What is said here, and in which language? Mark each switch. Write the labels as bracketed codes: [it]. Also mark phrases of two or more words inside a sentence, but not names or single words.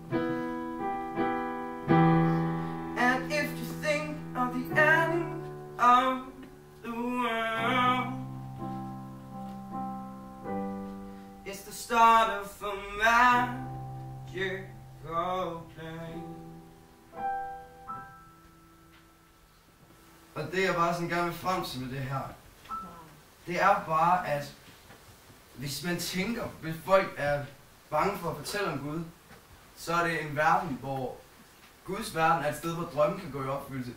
[en] And if you think of the end of the world, it's the start of a magical play. [da] Og det jeg bare sådan gerne vil frem til med det her, det er bare, at hvis man tænker, hvis folk er bange for at fortælle om Gud, så er det en verden, hvor Guds verden er et sted, hvor drømmen kan gå i opfyldelse.